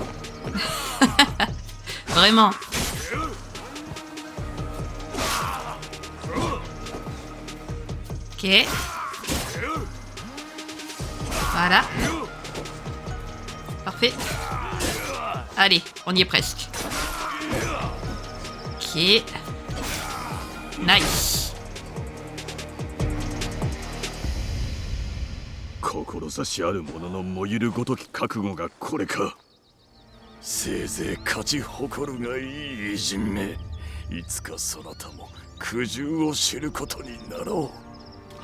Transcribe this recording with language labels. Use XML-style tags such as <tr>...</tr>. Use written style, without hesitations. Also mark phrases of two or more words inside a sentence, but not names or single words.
<fr>Vraiment. Ok. Voilà. Parfait. Allez, on y est presque. Ok. Nice.</fr> <ja>志ある者の燃ゆるごとき覚悟がこれか。せいぜい勝ち誇るがいい偉人め。いつかそなたも苦渋を知ることになろう。</ja>